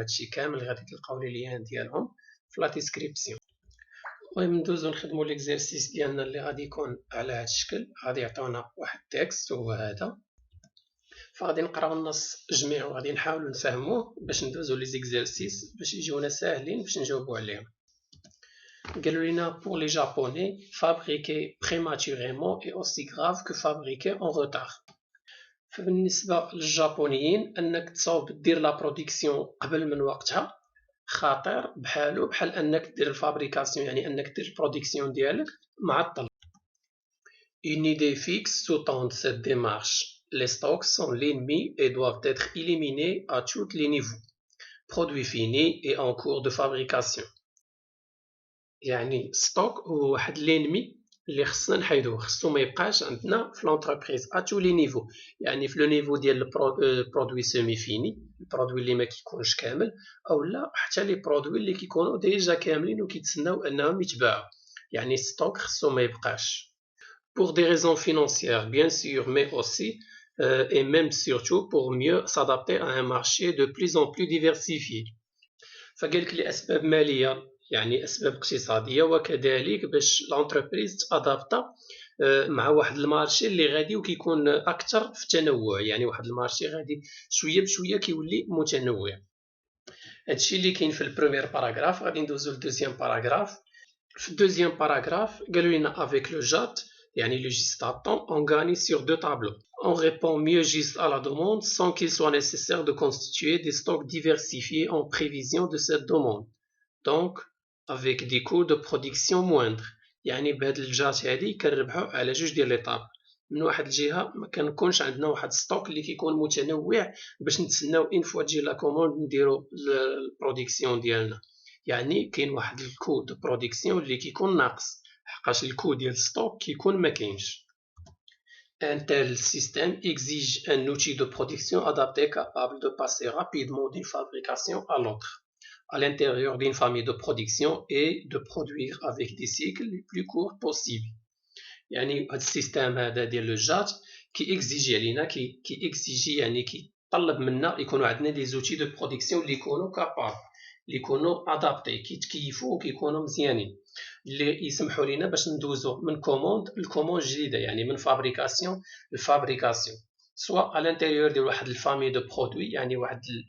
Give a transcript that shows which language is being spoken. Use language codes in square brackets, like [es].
[ar] هادشي كامل غادي تلقاو لي ليان ديالهم في لا ديسكريبسيون. المهم ندوزو نخدمو الاكزرسيس ديالنا اللي غادي يكون على هاد الشكل. غادي يعطيونا واحد التكست هو هذا، فغادي نقراو النص جميع وغادي نحاولوا نفهموه باش ندوزو لي زيكزرسيس باش يجيونا ساهلين باش نجاوبوا عليهم. قالوا لينا [fr] pour les japonais fabriquer prématurément est aussi grave que fabriquer en retard. [ar] فبالنسبه للجابونيين انك تصاوب دير لا برودكسيون قبل من وقتها خطير بحالو بحال انك دير الفابريكاسيون، يعني انك دير البرودكسيون ديالك معطل. [fr] Une idée fixe sous-tend cette démarche. Les stocks sont l'ennemi et doivent être éliminés à tous les niveaux. Produit fini et en cours de fabrication. [ar] يعني ستوك هو واحد l'ennemi اللي خصنا نحيدوه، خصو ما يبقاش عندنا في لونتربريز [fr] à tous les niveaux. [ar] يعني في لو نيفو ديال البرودوي سيمي فيني، البرودوي اللي ما كيكونش كامل، اولا حتى لي برودوي اللي كيكونوا ديجا كاملين وكيتسناو انهم يتباعوا. يعني ستوك خصو ما يبقاش. [fr] Pour des raisons financières, bien sûr, mais aussi et même surtout pour mieux s'adapter à un marché de plus en plus diversifié. [ar] فقالك لأسباب مالية يعني أسباب اقتصادية، وكذلك باش لونتربريز تأدابتا مع واحد المارشي اللي غادي وكيكون أكثر في التنوع، يعني واحد المارشي غادي شوية بشوية كيولي متنوع. هادشي اللي كاين في البروميير باراغراف. غادي ندوزو للدوزيام باراغراف. في الدوزيام باراغراف قالوا لنا [fr] avec le JAT يعني le geste à temps, on gagne sur deux tableaux. On répond mieux juste à la demande sans qu'il soit nécessaire de constituer des stocks diversifiés en prévision de cette demande. Donc, avec des coûts de production moindres. [ar] يعني بهاد الجات هادي كنربحو على جوج ديال لي طاب. من واحد الجهة ما كنكونش عندنا واحد ستوك اللي كيكون متنوع باش نتسناو ان فوا تجي لا كوموند نديرو البرودكسيون ديالنا. يعني كاين واحد الكو دو برودكسيون اللي كيكون ناقص حقاش الكو ديال ستوك كيكون مكاينش. [fr] Un tel système exige un outil de production adapté capable de passer rapidement d'une fabrication à l'autre à l'intérieur d'une famille de production et de produire avec des cycles les plus courts possibles. [ar] يعني هاد السيستم هذا ديال لو جات كيكزيجي علينا كيكزيجي يعني كيطلب منا يكونوا عندنا دي زوتي دو برودكسيون اللي يكونوا كابابل، اللي يكونوا ادابتي، كيتكيفوا وكيكونوا مزيانين، اللي يسمحوا لنا باش ندوزو من كوموند لكوموند جديده، يعني من فابريكاسيون لفابريكاسيون، سواء على الانتيريور ديال واحد الفامي دو برودوي، يعني واحد